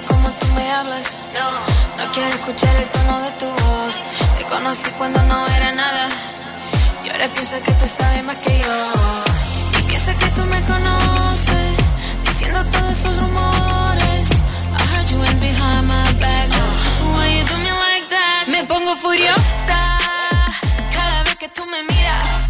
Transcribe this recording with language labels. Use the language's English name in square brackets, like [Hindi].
[Spanish] No, no quiero escuchar el tono de tu voz. Te conocí cuando no era nada. Y ahora piensa que tú sabes más que yo. Y piensa que tú me conoces, diciendo todos esos rumores. [English] I heard you went behind my back. Why you do me like that? [Spanish] Me pongo furiosa cada vez que tú me miras.